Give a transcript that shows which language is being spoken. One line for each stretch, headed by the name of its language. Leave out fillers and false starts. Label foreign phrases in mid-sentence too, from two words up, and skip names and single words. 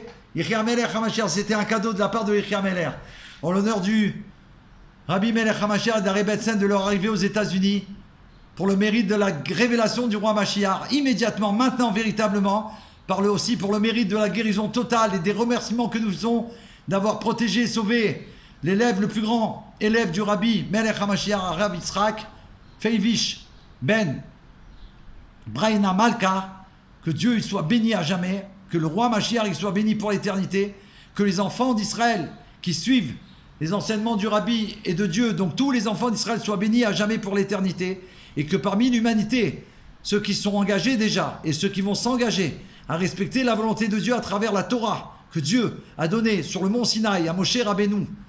Hebrew: יחי מלך המשיח,
French: c'était un cadeau de la part de
Hebrew: יחי מלך,
French: en l'honneur du Rabbi Melech HaMashiach et d'Ari Betzen de leur arrivée aux États-Unis, pour le mérite de la révélation du roi Mashiach, immédiatement, maintenant, véritablement, aussi pour le mérite de la guérison totale et des remerciements que nous faisons d'avoir protégé et sauvé l'élève le plus grand, élève du Rabbi Melech HaMashiach, Rav Yitzhak Feivish Ben Braina Malka, que Dieu il soit béni à jamais, que le roi Mashiach il soit béni pour l'éternité, que les enfants d'Israël qui suivent les enseignements du Rabbi et de Dieu, donc tous les enfants d'Israël soient bénis à jamais pour l'éternité, et que parmi l'humanité, ceux qui sont engagés déjà et ceux qui vont s'engager à respecter la volonté de Dieu à travers la Torah que Dieu a donnée sur le mont Sinaï à Moshe Rabbeinu,